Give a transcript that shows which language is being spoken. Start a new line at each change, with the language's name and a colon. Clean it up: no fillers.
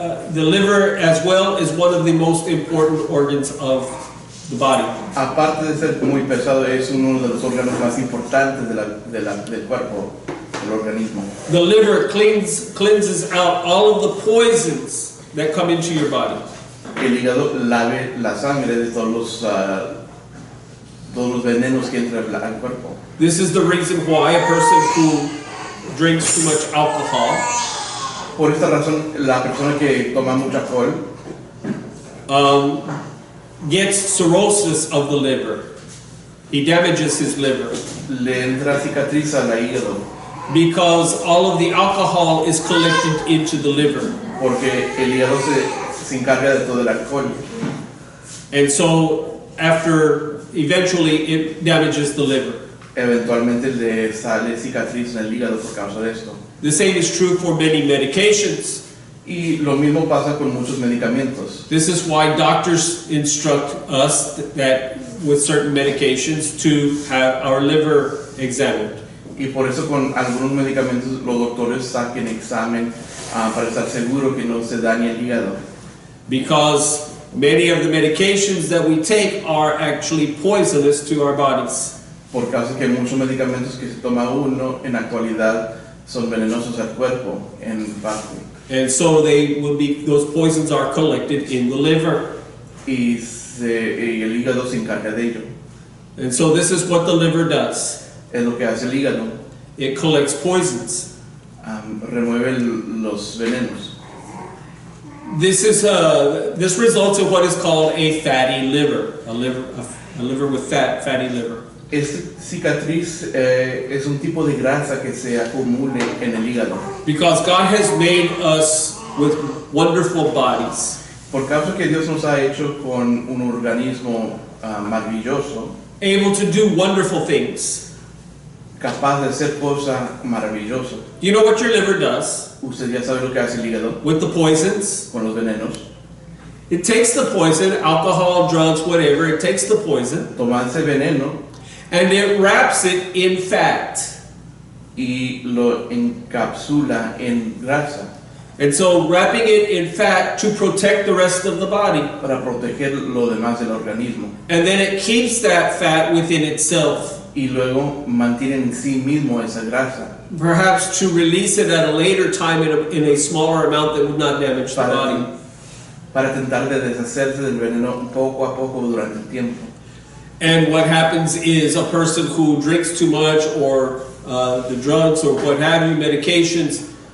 English: The liver as well is one of the most important organs of the body.
Spanish: Aparte de ser muy pesado, es uno de los órganos más importantes del cuerpo, del organismo.
English: The liver cleanses out all of the poisons that come into your body.
Spanish: El hígado lave la sangre de todos los venenos que entran al cuerpo.
English: This is the reason why a person who drinks too much alcohol
Spanish: Por esta razón, la persona que toma mucho alcohol
English: gets cirrhosis of the liver. He damages his liver
Spanish: le entra cicatriz al hígado,
English: because all of the alcohol is collected into the liver.
Spanish: porque el hígado se encarga de todo el alcohol.
English: And so eventually it damages the liver.
Spanish: eventualmente le sale cicatriz en el hígado por causa de esto.
English: The same is true for many medications.
Spanish: Y lo mismo pasa con muchos medicamentos.
English: This is why doctors instruct us that with certain medications to have our liver examined.
Spanish: Y por eso con algunos medicamentos los doctores saquen examen para estar seguro que no se dañe el hígado.
English: Because many of the medications that we take are actually poisonous to our bodies.
Spanish: Por causa que muchos medicamentos que se toma uno en actualidad son venenosos al cuerpo en parte.
English: And so those poisons are collected in the liver.
Spanish: Y el hígado se encarga de ello.
English: And so this is what the liver does.
Spanish: Es lo que hace el hígado.
English: It collects poisons.
Spanish: Remueve los venenos.
English: This results in what is called a fatty liver, a liver with fatty liver.
Spanish: Esta cicatriz es un tipo de grasa que se acumule en el hígado.
English: Because God has made us with wonderful bodies.
Spanish: Por causa que Dios nos ha hecho con un organismo maravilloso,
English: Able to do wonderful things.
Spanish: capaz de hacer cosas maravillosas.
English: You know what your liver does
Spanish: Usted ya sabe lo que hace el hígado
English: with the poisons?
Spanish: con los venenos.
English: It takes the poison, alcohol, drugs, whatever, it takes the poison,
Spanish: Toma ese veneno
English: and it wraps it in fat.
Spanish: y lo encapsula en grasa
English: And so wrapping it in fat to protect the rest of the body.
Spanish: para proteger lo demás del organismo.
English: And then it keeps that fat within itself.
Spanish: Y luego mantiene en sí mismo esa grasa
English: Perhaps to release it at a later time in a smaller amount that would not damage the body.
Spanish: para tratar de deshacerse del veneno poco a poco durante el tiempo.
English: And what happens is a person who drinks too much or the drugs or what have you, medications,